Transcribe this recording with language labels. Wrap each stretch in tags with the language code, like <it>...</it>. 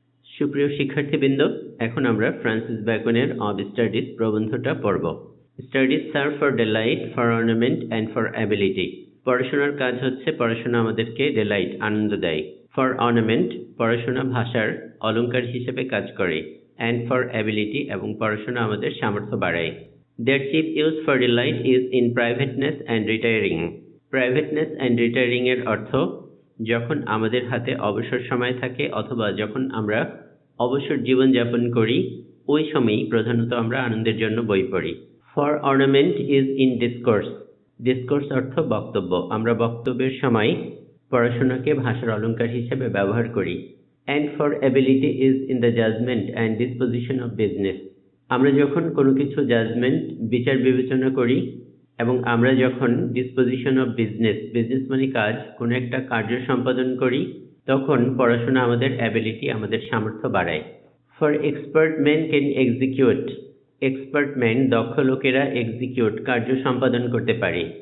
<bn>সুপ্রিয় শিক্ষার্থীবৃন্দ, এখন আমরা ফ্রান্সিস ব্যাকনের অব স্টাডিজ প্রবন্ধটা পড়ব।</bn> <en>Studies serve for delight, for ornament and for ability.</en> <bn>পড়াশোনার কাজ হচ্ছে পড়াশোনা আমাদেরকে ডিলাইট, আনন্দ দেয়।</bn> <en>for ornament,</en> <bn>পড়াশোনা ভাষার অলংকার হিসেবে কাজ করে।</bn> <en>and for ability,</en> <bn>এবং পড়াশোনা আমাদের সামর্থ্য বাড়ায়।</bn> <en>Their chief use for delight is in privateness and retiring. Privateness and retiring</en> <bn>এর অর্থ যখন আমাদের হাতে অবসর সময় থাকে অথবা যখন আমরা অবসর জীবন যাপন করি, ওই সময়ই প্রধানত আমরা আনন্দের জন্য বই পড়ি।</bn> <en>For ornament is in discourse.</en> <bn>Discourse অর্থ বক্তব্য। আমরা বক্তব্যের সময় পড়াশোনাকে ভাষার অলংকার হিসেবে ব্যবহার করি।</bn> <en>And for ability is in the judgment and disposition of business.</en> <bn>আমরা যখন কোনো কিছু জাজমেন্ট, বিচার বিবেচনা করি, এবং আমরা যখন</bn> <en>disposition of business</en> <bn>মানে কাজ, কোনো একটা কার্য সম্পাদন করি, তখন পড়াশোনা আমাদের অ্যাবিলিটি, আমাদের সামর্থ্য বাড়ায়।</bn> <en>For expert man can execute. Expert man,</en> <bn>দক্ষ লোকেরা</bn> <en>execute,</en> <bn>কার্য সম্পাদন করতে পারে।</bn>